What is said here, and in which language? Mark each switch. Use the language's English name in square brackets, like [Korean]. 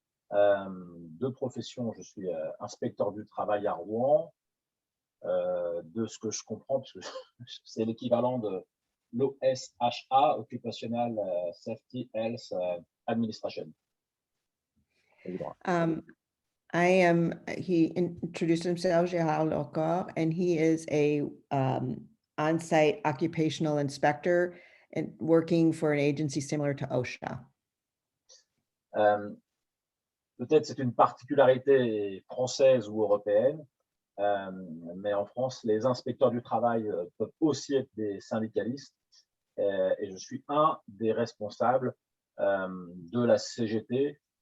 [French] De profession, je suis inspecteur du travail à Rouen. De ce que je comprends, parce que c'est l'équivalent de l'OSHA, Occupational Safety Health Administration. [English] He introduced himself, Gerald Le Corre, and he is a on-site occupational inspector and working for an agency similar to OSHA. [French] Peut-être c'est une particularité française ou européenne, mais en France, les inspecteurs du travail peuvent aussi être des syndicalistes, et je suis un des responsables de la CGT,